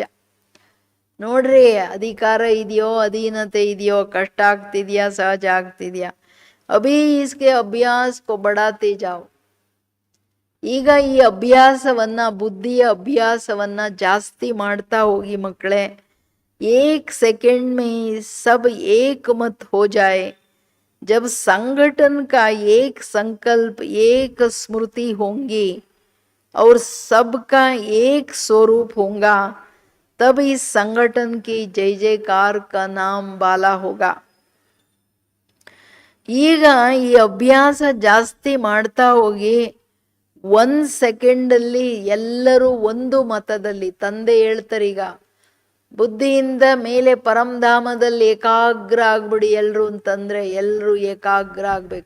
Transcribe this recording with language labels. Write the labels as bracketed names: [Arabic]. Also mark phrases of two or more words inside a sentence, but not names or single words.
[Kannada] ನೋಡ್ರಿ, ಅಧಿಕಾರ ಇದೆಯೋ ಅಧೀನತೆ ಇದೆಯೋ, ಕಷ್ಟ ಆಗ್ತಿದ್ಯಾ ಸಹಜ ಆಗ್ತಿದ್ಯಾ, [Hindi] अभी इसके अभ्यास को बढ़ाते जाओ. [Kannada] ಈಗ ಈ ಅಭ್ಯಾಸವನ್ನ, ಬುದ್ಧಿಯ ಅಭ್ಯಾಸವನ್ನ ಜಾಸ್ತಿ ಮಾಡ್ತಾ ಹೋಗಿ ಮಕ್ಕಳೇ. [Hindi] एक सेकंड में सब एक मत हो जाए. जब संगठन का एक संकल्प, एक स्मृति होंगी और सबका एक स्वरूप होगा, तब इस संगठन की जय जयकार का नाम बाला होगा. [Kannada] ಈಗ ಈ ಅಭ್ಯಾಸ ಜಾಸ್ತಿ ಮಾಡ್ತಾ ಹೋಗಿ 1 ಸೆಕೆಂಡಲ್ಲಿ ಎಲ್ಲರೂ ಒಂದು ಮತದಲ್ಲಿ, ತಂದೆ ಹೇಳ್ತಾರೀಗ ಬುದ್ಧಿಯಿಂದ ಮೇಲೆ ಪರಮಧಾಮದಲ್ಲಿ ಏಕಾಗ್ರ ಆಗ್ಬಿಡಿ ಎಲ್ರು ಅಂತಂದ್ರೆ, ಎಲ್ರು ಏಕಾಗ್ರ ಆಗ್ಬೇಕು.